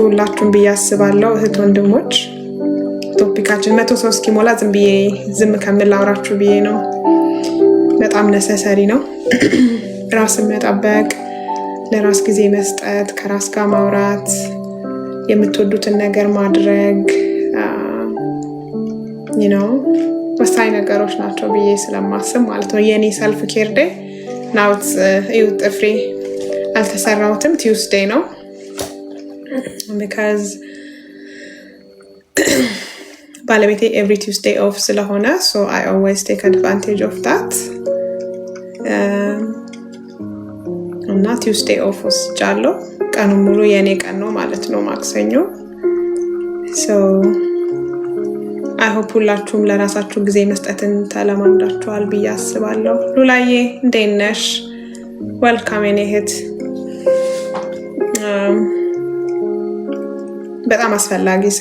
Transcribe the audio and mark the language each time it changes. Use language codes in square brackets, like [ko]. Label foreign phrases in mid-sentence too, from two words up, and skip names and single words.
[am] ሁላችሁም ብዬ አስባለሁ። እህት ወንድሞች ቶፒካችን 100 ሰው እስኪሞላ ዝም ከምላውራችሁ ብዬ ነው። በጣም ነሰሰሪ ነው። ራስን መጠበቅ፣ ለራስ ጊዜ መስጠት፣ ከራስ ጋር ማውራት፣ የምትወዱትን ነገር ማድረግ ወሳኝ ነገሮች ናቸው ብዬ ስለማስብ ማለት ነው። የኔ [en] self care day [am] ናውት ጥፍሬ አልተሰራሁትም። ቲውስዴይ ነው because ባለቤቴ [en] every Tuesday off [am] ስለሆነ [en] so I always take advantage of that [am] እና [en] Tuesday off [am] ወስጃለሁ። ቀኑ ሙሉ የኔ ቀን ነው ማለት ነው ማክሰኞ። [en] so I hope [am] ሁላችሁም ለራሳችሁ ጊዜ መስጠትን ተለማምዳችኋል ብዬ አስባለሁ። ሉላዬ እንዴት ነሽ? ዌልካም የኔ እህት። በጣም አስፈላጊ